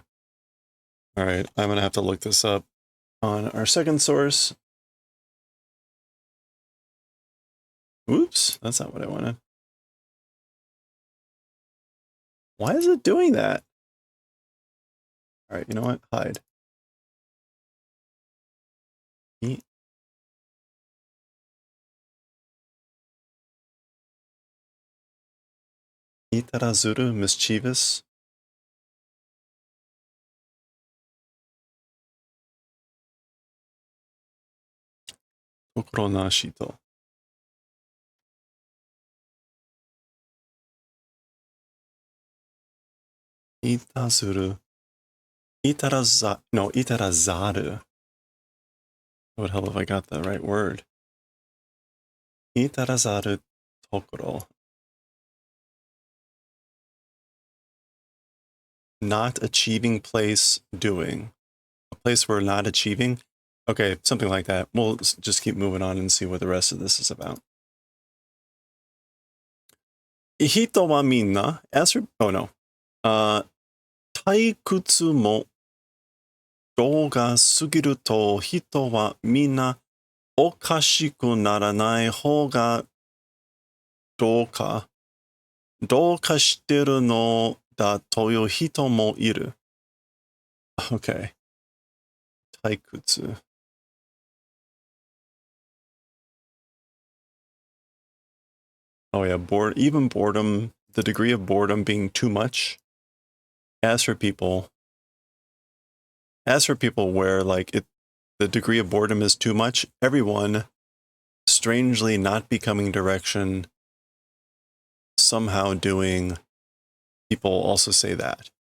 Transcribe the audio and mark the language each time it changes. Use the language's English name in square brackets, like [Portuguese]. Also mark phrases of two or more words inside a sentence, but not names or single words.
[English] All right, I'm going to have to look this up on our second source. Oops, that's not what I wanted. Why is it doing that? All right, you know what? Hide. [Japanese] Itarazuru, mischievous. 所なしと. Itazuru. Itarazaru. [English] It would help if I got the right word. [Japanese] 至らざる所. [English] Not achieving place, doing. A place we're not achieving. Okay, something like that. We'll just keep moving on and see what the rest of this is about. [Japanese] 人はみんな. [English] Oh no. [Japanese] 退屈も動が過ぎると人はみんなおかしくならない方がどうかしてるのだという人もいる。Okay. [English] 退屈。Oh yeah, even boredom, the degree of boredom being too much. As for people where like the degree of boredom is too much, everyone strangely not becoming direction, somehow doing, people also say that.